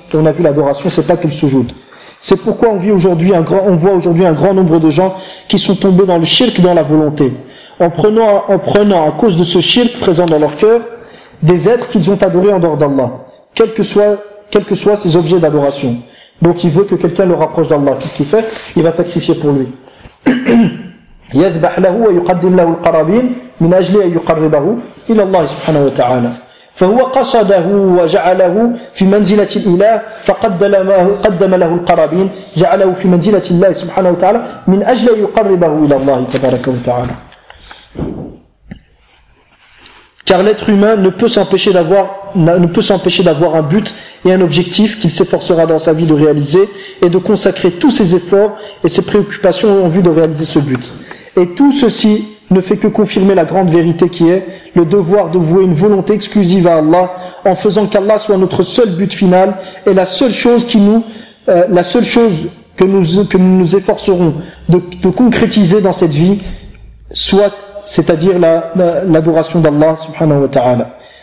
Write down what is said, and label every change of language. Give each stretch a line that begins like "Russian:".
French: Et on a vu l'adoration, c'est pas que le sujoud. C'est pourquoi on voit aujourd'hui un grand nombre de gens qui sont tombés dans le shirk dans la volonté. En prenant à cause de ce shirk présent dans leur cœur, des êtres qu'ils ont adorés en dehors d'Allah. Quels que soient ces objets d'adoration. Donc il veut que quelqu'un le rapproche d'Allah. Qu'est-ce qu'il fait? Il va sacrifier pour lui.
Arabic: يذبح له ويقدم له القرابين من أجل أن يقربه إلى الله سبحانه وتعالى فهو قصده وجعله في منزلة الإله فقدم له القرابين جعله في منزلة الله سبحانه وتعالى من أجل أن يقربه إلى الله تبارك وتعالى
French: car l'être humain ne peut s'empêcher d'avoir un but et un objectif qu'il s'efforcera dans sa vie de réaliser et de consacrer tous ses efforts et ses préoccupations en vue de réaliser ce but. Et tout ceci ne fait que confirmer la grande vérité qui est le devoir de vouer une volonté exclusive à Allah en faisant qu'Allah soit notre seul but final et la seule chose qui nous la seule chose que nous efforcerons de concrétiser dans cette vie, soit c'est-à-dire l'adoration d'Allah subhanahu wa ta'ala.